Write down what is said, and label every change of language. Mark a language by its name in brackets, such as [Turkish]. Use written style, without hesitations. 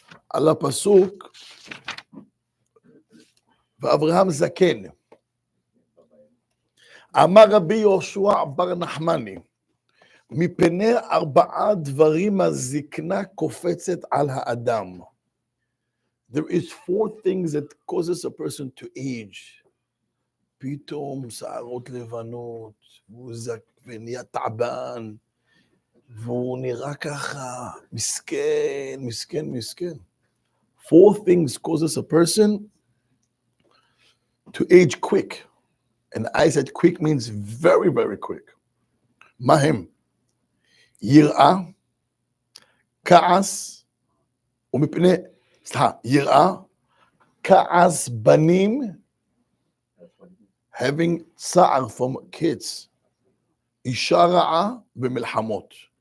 [Hebrew] על הפסוק, ואברהם זקן. אמר רבי יהושע בר נחמני, מפני 4 דברים הזקנה קופצת על האדם. [English] There is 4 things that causes a person to age. [Hebrew] פתאום שערות לבנות, והוא ונהיה תעבן, והוא נראה ככה, מסכן, מסכן, מסכן. [English] 4 things causes a person to age quick. And I said quick means very, very quick. [Hebrew] מה הם? יראה, כעס, ומפני, יראה, כעס בנים, having צער [English] from kids, [Hebrew] אישה רעה ומלחמות.